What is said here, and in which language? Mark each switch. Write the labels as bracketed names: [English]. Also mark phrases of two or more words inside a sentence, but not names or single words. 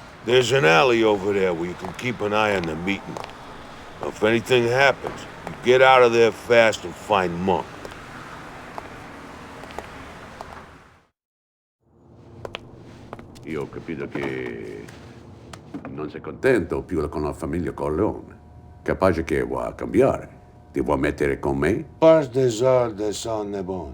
[English] There's an alley over there where you can keep an eye on the meeting. If anything happens, you get out of there fast and find Monk. [Italian] Io ho capito che non sei contento più con la famiglia Corleone. Capace che vuoi cambiare. Ti vuoi mettere con me? Pas des arts de son ne bon.